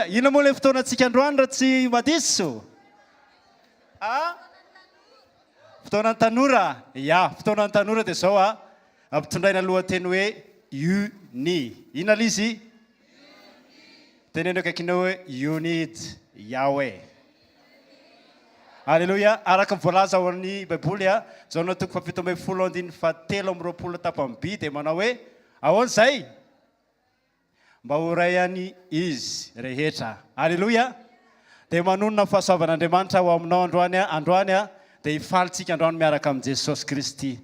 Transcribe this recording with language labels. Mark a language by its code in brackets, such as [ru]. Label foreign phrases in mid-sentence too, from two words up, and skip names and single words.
[mg] Ina moa ilay fotoana antsika androany raha tsy madiso? Fotoanan'ny tanora. Ya, fotoanan'ny tanora dia zao ampitondraina lohateny hoe uni. Ina lizy? Tenenina akaikinao hoe [en] you need Yahweh. [mg] Alléluia. Araka voalaza ao amin'ny Baiboly zao na toko fafito ambin'ny folo andiny fahatelo amby roapolo tapany by dia manao hoe ahoana izay mba ho rayany izy rehetra. Alléluia. Dia manonona fahasoavan'Andriamanitra ho aminao androany dia hifalitsika androany miaraka amin'ny Jesosy Kristy.